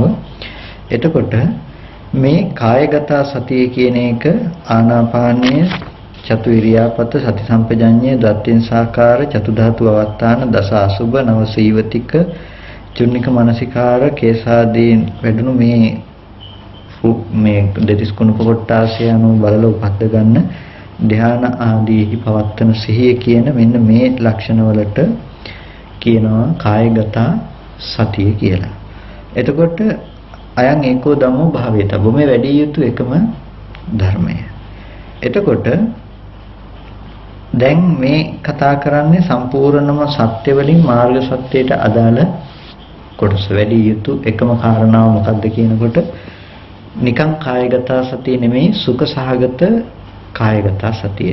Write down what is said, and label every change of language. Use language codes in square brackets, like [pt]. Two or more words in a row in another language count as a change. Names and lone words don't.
[si] එතකොට මේ කායගත සතිය කියන එක ආනාපානයේ [pi] චතු ඉරියාපත සති සම්පජඤ්ඤේ දත්තින් සාකාර චතු ධාතු අවස්ථාන දස අසුබ නව සීවතික චුන්නික මනසිකාර කේසාදී [si] වැඩුණු මේ දෙතිස් කුණප කොටාසය අනුව බලලා උපද්ද ගන්න ධ්‍යාන ආදීහි පවත්තන සිහිය කියන මෙන්න මේ ලක්ෂණ වලට කියනවා කායගත සතිය කියලා. එතකොට [pi] අයං ඒකෝ ධම්මෝ භාවේතබ්බෝ [si] මේ වැඩි යුතු එකම ධර්මය. එතකොට දැන් මේ කතා කරන්නේ සම්පූර්ණම සත්‍ය වලින් මාර්ග සත්‍යයට අදාළ කොටස. වැඩි යුතු එකම කාරණාව මොකක්ද කියනකොට නිකං කායගත සතිය නෙමෙයි සුඛ සහගත කායගත සතිය.